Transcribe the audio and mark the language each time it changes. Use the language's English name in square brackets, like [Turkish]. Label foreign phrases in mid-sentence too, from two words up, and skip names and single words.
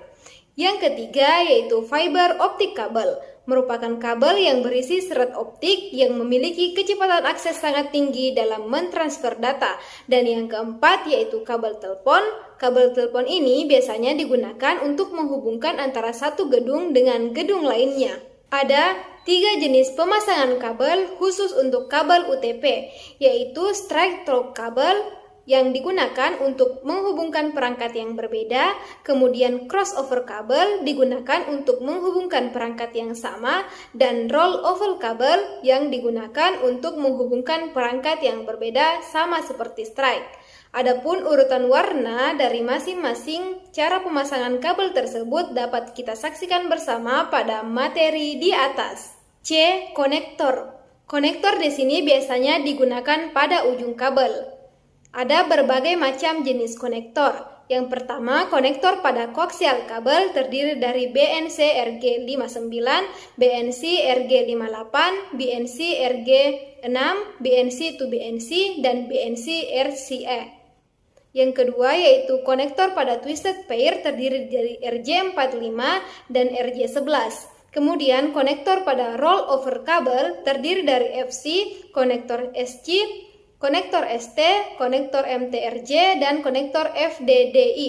[Indonesian] Yang ketiga yaitu [English] fiber optic [Indonesian] kabel, merupakan kabel yang berisi serat optik yang memiliki kecepatan akses sangat tinggi dalam mentransfer data. Dan yang keempat yaitu kabel telepon. Kabel telepon ini biasanya digunakan untuk menghubungkan antara satu gedung dengan gedung lainnya. Ada 3 jenis pemasangan kabel khusus untuk kabel UTP, yaitu [English] straight through [Indonesian] kabel yang digunakan untuk menghubungkan perangkat yang berbeda, kemudian crossover kabel digunakan untuk menghubungkan perangkat yang sama, dan rollover kabel yang digunakan untuk menghubungkan perangkat yang berbeda sama seperti straight. Adapun urutan warna dari masing-masing cara pemasangan kabel tersebut dapat kita saksikan bersama pada materi di atas. C. Konektor. Konektor di sini biasanya digunakan pada ujung kabel. Ada berbagai macam jenis konektor. Yang pertama, konektor pada koaksial kabel terdiri dari BNC RG59, BNC RG58, BNC RG6, BNC to BNC, dan BNC RCA. Yang kedua yaitu konektor pada [English] twisted pair [Indonesian] terdiri dari RJ45 dan RJ11. Kemudian konektor pada rollover kabel terdiri dari FC, konektor SC, konektor ST, konektor MTRJ, dan konektor FDDI.